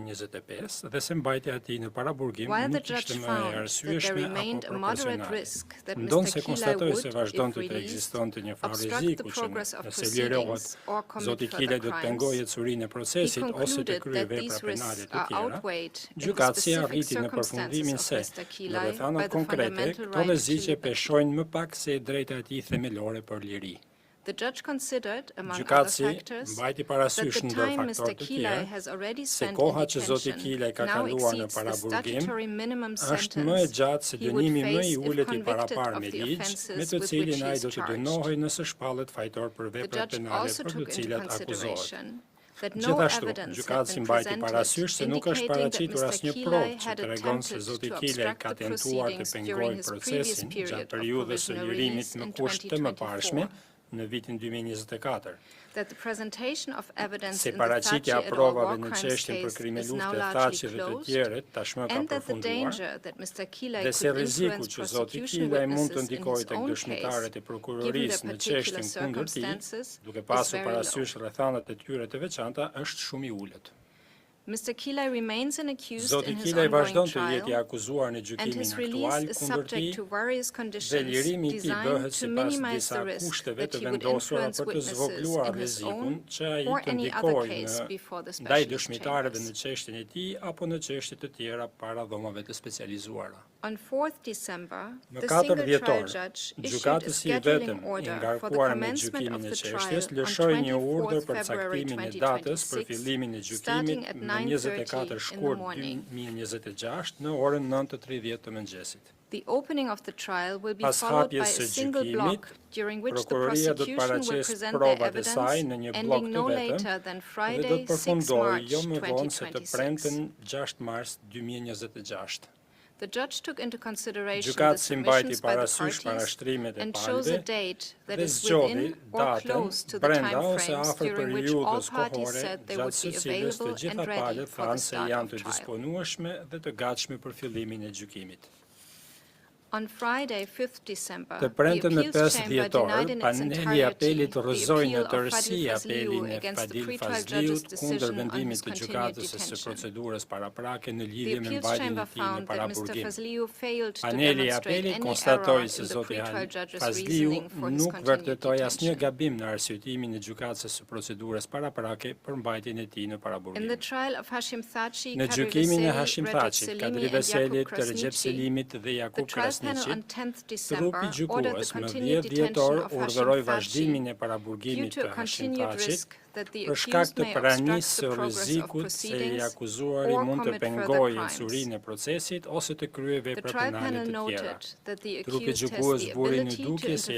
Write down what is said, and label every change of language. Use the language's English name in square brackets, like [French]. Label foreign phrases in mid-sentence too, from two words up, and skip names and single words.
[English] While the judge found that there remained a moderate risk that Mr. Kilaj would, if released, obstruct the progress of proceedings or commit further crimes, he concluded that these risks are outweighed in the specific [Albanian] Përfundimin se rrethanat konkrete, këto rreziqe peshojnë më pak se drejta e tij themelore për liri. [English] The judge considered, among other [Albanian] Gjykatësi [English] factors, [Albanian] mbajti [English] that [Albanian] parasysh [English] the [Albanian] ndër [English] time Mr. [Albanian] faktorë të [English] Kilaj [Albanian] tjerë [English] has already [Albanian] se [English] spent [Albanian] koha [English] in [Albanian] që zoti [English] detention [Albanian] Kilaj ka [English] now [Albanian] kaluar në [English] exceeds the [Albanian] paraburgim [English] statutory minimum [Albanian] është më e [English] sentence [Albanian] gjatë se [English] he would [Albanian] dënimi më i [English] face if [Albanian] ulët i [English] convicted [Albanian] paraparë [English] of [Albanian] me [English] the [Albanian] ligj, me [English] offences [Albanian] të [English] with which [Albanian] cilin [English] he [Albanian] ai [English] is [Albanian] do të [English] charged. [Albanian] dënohej nëse shpallet fajtor për [English] The [Albanian] veprat [English] judge [Albanian] penale [English] also [Albanian] për të [English] took into [Albanian] cilat akuzohet. [English] consideration that no [Albanian] Gjithashtu, [English] evidence had [Albanian] gjykatësi [English] been [Albanian] mbajti [English] presented [Albanian] parasysh se nuk është [English] indicating that [Albanian] paraqitur [English] Mr. [Albanian] asnjë [English] Kilaj [Albanian] provë që [English] had [Albanian] tregon se [English] attempted [Albanian] zoti [English] to [Albanian] Kilaj [English] obstruct [Albanian] ka [English] the [Albanian] tentuar të [English] proceedings [Albanian] pengojë [English] during his previous [Albanian] procesin [English] period [Albanian] gjatë [English] of [Albanian] periudhës së [English] provisional [Albanian] lirimit [English] release [Albanian] në [English] in [Albanian] kusht të mëparshme [English] 2024. [Albanian] në vitin 2024. [English] That the presentation of evidence [Albanian] Se [English] in the Thaçi [Albanian] paraqitja [English] et al. [Albanian] provave [English] War [Albanian] në [English] crimes [Albanian] çështjen për [English] case [Albanian] krime [English] is now [Albanian] lufte [English] largely [Albanian] Thaçi dhe të [English] closed, [Albanian] tjerët tashmë ka [English] and that the [Albanian] përfunduar, [English] danger that Mr. Kilaj [Albanian] dhe se [English] could [Albanian] rreziku [English] influence [Albanian] që zoti [English] prosecution [Albanian] Kilaj mund të [English] witnesses in [Albanian] ndikojë [English] his [Albanian] tek [English] own [Albanian] dëshmitarët [English] case, [Albanian] e [English] given [Albanian] prokurorisë [English] the [Albanian] në [English] particular [Albanian] çështjen kundër tij, [English] circumstances, [Albanian] duke [English] is [Albanian] pasur [English] very low. [Albanian] parasysh rrethanat e tyre të veçanta, është shumë i ulët. [English] Mr. Kilaj remains an accused [Albanian] Zoti [English] in his [Albanian] Kilaj [English] ongoing [Albanian] vazhdon të jetë i [English] trial, [Albanian] akuzuar në [English] and [Albanian] gjykimin [English] his [Albanian] aktual [English] release is [Albanian] kundër tij, [English] subject to various [Albanian] dhe [English] conditions [Albanian] lirimi i tij [English] designed [Albanian] bëhet [English] to [Albanian] sipas [English] minimize [Albanian] disa [English] the risk [Albanian] kushteve [English] that [Albanian] të [English] he would [Albanian] vendosura [English] influence [Albanian] për të [English] witnesses [Albanian] zvogluar [English] in his [Albanian] rrezikun [English] own [Albanian] që ai [English] or [Albanian] të [English] any other [Albanian] ndikojë [English] case [Albanian] në [English] before the [Albanian] ndaj [English] specialist [Albanian] dëshmitarëve në [English] chambers. [Albanian] çështjen e tij apo në çështje të tjera para dhomave të specializuara. [English] On 4th December, [Albanian] Në [English] the [Albanian] 4 [English] single trial [Albanian] vjetor, [English] judge issued a [Albanian] gjykatësi i vetëm [English] scheduling [Albanian] i [English] order for the [Albanian] ngarkuar me [English] commencement [Albanian] gjykimin [English] of [Albanian] e [English] the [Albanian] çështjes [English] trial on [Albanian] lëshoi një urdhër [English] 24th [Albanian] për [English] February [Albanian] caktimin e datës për [English] 2026, [Albanian] fillimin e [English] starting [Albanian] gjykimit [English] at [Albanian] në 24 [English] 9:30 in the [Albanian] shkurt [English] morning. [Albanian] 2026 në orën 9:30 të mëngjesit. [English] The opening of the trial will be [Albanian] Pas [English] followed by [Albanian] hapjes [English] a [Albanian] së [English] single [Albanian] gjykimit, [English] block during which the [Albanian] prokuroria do të [English] prosecution will [Albanian] paraqesë [English] present their [Albanian] provat e saj [English] evidence [Albanian] në një blok [English] ending [Albanian] të [English] no [Albanian] vetëm [English] later than [Albanian] dhe do [English] Friday, [Albanian] të [English] 6 [Albanian] përfundojë [English] March [Albanian] jo më vonë se të [English] 2026. [Albanian] premten 6 mars 2026. [English] The judge took into consideration the [Albanian] Gjykatësi mbajti [English] submissions by the [Albanian] parasysh [English] parties [Albanian] parashtrimet e [English] and chose a [Albanian] palëve [English] date that [Albanian] dhe [English] is [Albanian] zgjodhi [English] within or [Albanian] datën [English] close to the [Albanian] brenda [English] time [Albanian] ose [English] frames [Albanian] afër [English] during which all [Albanian] periudhës [English] parties [Albanian] kohore [English] said they [Albanian] gjatë [English] would [Albanian] së [English] be [Albanian] cilës të [English] available [Albanian] gjitha [English] and ready [Albanian] palët [English] for the [Albanian] thanë se [English] start [Albanian] janë [English] of [Albanian] të [English] trial. [Albanian] disponueshme dhe të gatshme për fillimin e gjykimit. [English] On Friday, 5th December, [Albanian] Të [English] the [Albanian] premten në [English] appeals [Albanian] 5 [English] chamber [Albanian] dhjetor, [English] denied in its [Albanian] paneli i [English] entirety [Albanian] apelit [English] the [Albanian] rrëzoi në [English] appeal of [Albanian] tërësi [English] Fadil Fazliu [Albanian] apelin e [English] against the [Albanian] Fadil [English] pretrial judge's [Albanian] Fazliut kundër [English] decision on [Albanian] vendimit [English] his [Albanian] të [English] continued [Albanian] gjykatës së [English] detention. [Albanian] procedurës paraprake në [English] The [Albanian] lidhje me [English] appeals [Albanian] mbajtjen [English] chamber [Albanian] e tij në [English] found that Mr. [Albanian] paraburgim. [English] Fazliu failed to [Albanian] Paneli i [English] demonstrate [Albanian] apelit [English] any error [Albanian] konstatoi [English] in [Albanian] se [English] the [Albanian] zoti [English] pretrial judge's [Albanian] Fazliu [English] reasoning for his [Albanian] nuk [English] continued [Albanian] vërtetoi asnjë [English] detention. [Albanian] gabim në arsyetimin e gjykatës së procedurës paraprake për mbajtjen e tij në [English] In [Albanian] paraburgim. [English] the trial of Hashim Thaçi, [Albanian] Në [English] Kadri [Albanian] gjykimin e [English] Veseli, [Albanian] Hashim [English] Recep [Albanian] Thaçit, [English] Selimi, [Albanian] Kadri [English] and [Albanian] Veselit, [English] Jakub [Albanian] Recep [English] Krasniqi, [Albanian] Selimit dhe [English] the [Albanian] Jakub [English] trial panel on [Albanian] Krasniqit, [English] 10th [Albanian] trupi [English] December ordered the [Albanian] gjykues më [English] continued [Albanian] 10 [English] detention [Albanian] dhjetor [English] of Hashim [Albanian] urdhëroi [English] Thaçi [Albanian] vazhdimin e [English] due [Albanian] paraburgimit [English] to [Albanian] të [English] a [Albanian] Hashim [English] continued [Albanian] Thaçit [English] risk that the [Albanian] për shkak [English] accused [Albanian] të [English] may [Albanian] pranisë [English] obstruct [Albanian] së [English] the progress of [Albanian] rrezikut se i [English] proceedings [Albanian] akuzuari [English] or [Albanian] mund të [English] commit further [Albanian] pengojë [English] crimes. [Albanian] surinë e procesit ose të kryejë [English] The [Albanian] vepra [English] trial [Albanian] penale [English] panel [Albanian] të tjera. [English] noted that the [Albanian] Trupi [English] accused has [Albanian] gjykues [English] the [Albanian] buri në [English] ability to [Albanian] dukje se i